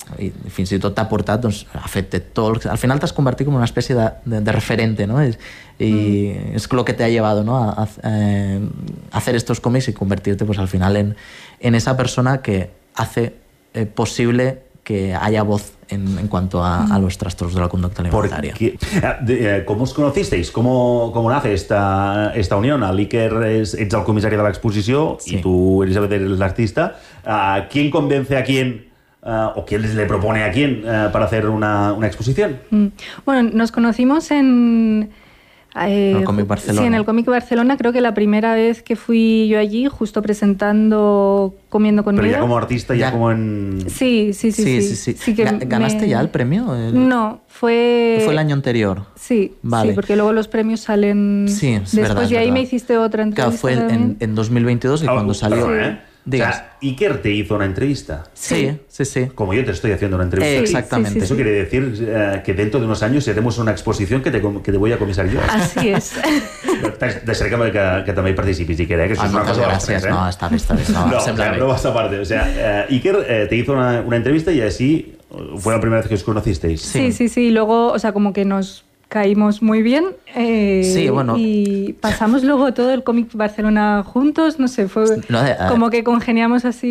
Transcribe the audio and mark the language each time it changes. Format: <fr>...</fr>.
<ca>i fins i tot t'ha portat, doncs, ha fet TED Talks, al final t'has convertit com una espècie de referente, no? I és el que t'ha llevat, no? A fer estos còmics i convertir-te,</ca> <es>pues, al final en esa persona que hace possible que haya voz en cuanto a los trastornos de la conducta alimentaria. ¿Cómo os conocisteis? ¿Cómo nace esta unión?</es> <ca>L'Iker, ets el comissari de l'exposició, sí. I tu, Elisabet, eres l'artista.</ca> <es>¿Quién convence a quién o quién les le propone a quién para hacer una exposición? Bueno, nos conocimos en... En el Comic Barcelona. Creo que la primera vez que fui yo allí, justo presentando Comiendo con Miedo. Pero ya como artista, ya como en... Sí. ¿Ganaste ya el premio? No, fue... ¿Fue el año anterior? Sí, vale. Sí, porque luego los premios salen... Sí, es después, verdad. Y ahí me hiciste otra entrevista. Claro, fue en 2022 y cuando salió... Digas. O sea, Iker te hizo una entrevista. Sí. Como yo te estoy haciendo una entrevista. Exactamente. Eso quiere decir que dentro de unos años haremos una exposición que te voy a comisar yo. Así es.</es> <ca>De ser que també hi participis, Iker, que això és una cosa de les tres.</ca> <es>No, vas a parte. O sea, Iker te hizo una entrevista y así fue la primera vez que os conocisteis. Sí. Luego, o sea, como que nos... caímos muy bien y pasamos luego todo el Comic Barcelona juntos, no sé, fue como que congeniamos así.</es>